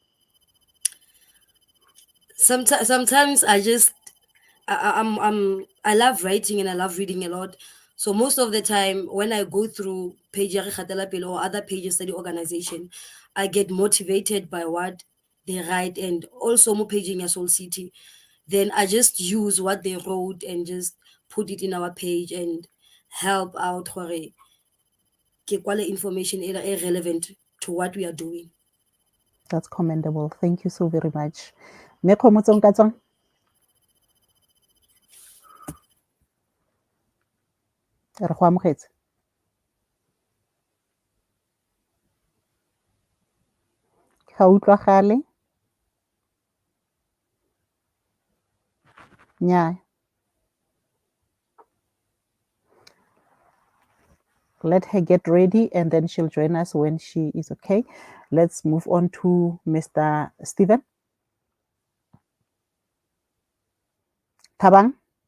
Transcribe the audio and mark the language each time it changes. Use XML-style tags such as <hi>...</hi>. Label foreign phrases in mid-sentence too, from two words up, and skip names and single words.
<en>Sometimes I love writing and I love reading a lot. So most of the time when I go through page ya Re Gatela Pele or other pages of the organization, I get motivated by what they write, and also</en> <tn>mo paging ya</tn> <en>Soul City. Then I just use what they wrote and just put it in our page and help out</en> <tn>gore ke kwale</tn> <en>information e relevant to what we are doing. That's commendable. Thank you so very much.</en> <tn>Mekgo Motsong Katsong. Re go amogetse. Ga utlwagale? Nnyaa.</tn> <en>Let her get ready and then she'll join us when she is okay. Let's move on to Mr. Stephen. Thabang?</en>